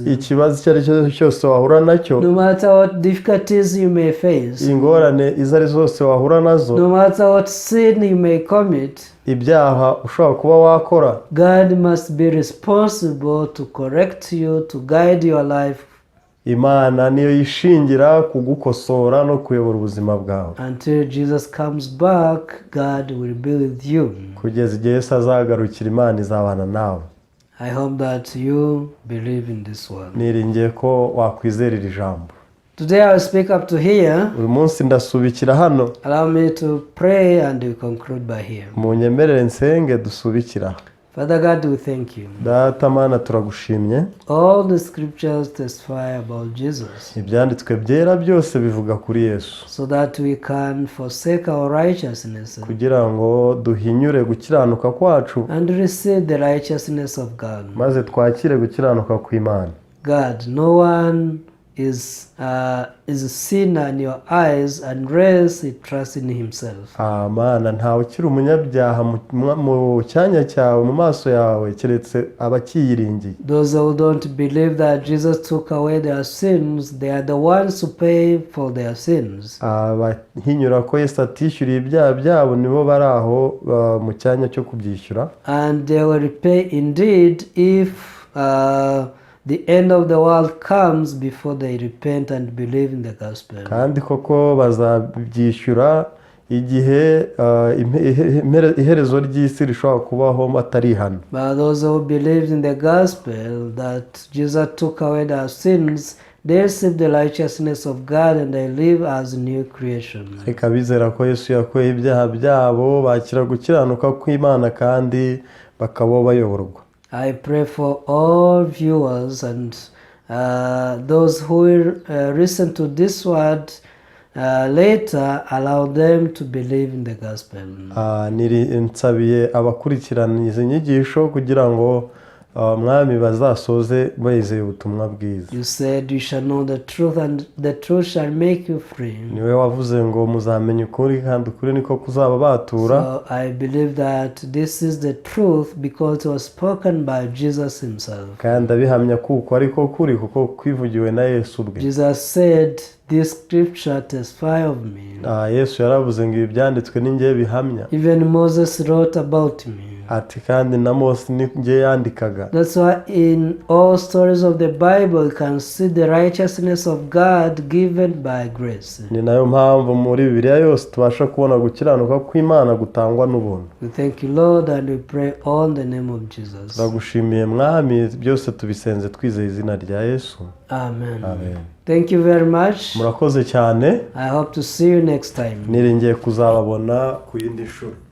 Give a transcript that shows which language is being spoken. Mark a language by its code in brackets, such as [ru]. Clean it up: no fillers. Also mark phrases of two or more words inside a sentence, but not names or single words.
[rw] ikibazo icyo ari cyo cyose wahura nacyo, [en] no matter what difficulties you may face, [rw] ingorane izo ari zose wahura nazo, [en] no matter what sin you may commit, [rw] ibyaha ushobora kuba wakora, [en] God must be responsible to correct you, to guide your life. [rw] Imana niyo yishingira kugukosora no kuyobora ubuzima bwawe. [en] Until Jesus comes back, God will be with you. [rw] Kugeza igihe Yesu azagarukira, Imana izabana nawe. [en] I hope that you believe in this word. [rw] Niringiye ko wakwizera iri jambo. [en] Today I will speak up to here. [rw] Uyu munsi ndasubikira hano. [en] Allow me to pray and we conclude by here. [rw] Munyemerere nsenge dusubikira. [en] Father God, we thank you. [rw] Data Mana turagushimye. [en] All the scriptures testify about Jesus. [rw] Ibyanditswe byera byose bivuga kuri Yesu. [en] So that we can forsake our righteousness. [rw] Kugira ngo duhinyure gukiranuka kwacu. [en] And receive the righteousness of God. [rw] Maze twakire gukiranuka kw'Imana. [en] God, no one is a sinner in your eyes unless he trusts in himself. [rw] Mana ntawe ukiri umunyabyaha mu cyanya cyawe, mu maso yawe, keretse abakiyiringiye. [en] Those who don't believe that Jesus took away their sins, they are the ones who pay for their sins. [rw] Abahinyura ko Yesu atishyuriye ibyaha byabo nibo bari aho mu cyanya cyo kubyishyura. [en] And they will repay indeed if the end of the world comes before they repent and believe in the gospel. [rw] Kandi koko bazabyishyura igihe iherezo ry'isi rishobora kubaho atarihana. [en] But those who believe in the gospel that Jesus took away their sins, they receive the righteousness of God and they live as a new creation. [rw] Reka bizera ko Yesu yakuye ibyaha byabo, bakira gukiranuka kw'Imana kandi bakaba bayoborwa. [en] I pray for all viewers and those who will listen to this word later, allow them to believe in the gospel. [rw] Nsabiye abakurikirana izi nyigisho kugira ngo mwami bazasoze bizeye ubutumwa bwiza. [en] You said you shall know the truth and the truth shall make you free. [rw] Niwe wavuze ngo muzamenye ukuri kandi ukuri niko kuzaba batura. [en] So I believe that this is the truth because it was spoken by Jesus himself. [rw] Kandi abihamya kuko ariko kuri kuko kwivugiwe na Yesu ubwe. [en] Jesus said, this scripture testify of me. [rw] Yesu yaravuze ngo ibi byanditswe ni njye bihamya. [en] Even Moses wrote about me. [rw] Ati kandi na Mose ni njye yandikaga. [en] That's why in all stories of the Bible you can see the righteousness of God given by grace. [rw] Ni nayo mpamvu muri Bibiliya yose tubasha kubona gukiranuka kw'Imana gutangwa n'ubuntu. [en] We thank you Lord and we pray all in the name of Jesus. [rw] Turagushimiye mwami, byose tubisenze twizeye izina rya Yesu. [en] Amen. Amen. Thank you very much. [rw] Murakoze cyane. [en] I hope to see you next time. [rw] Niringiye kuzababona ku yindi shuri.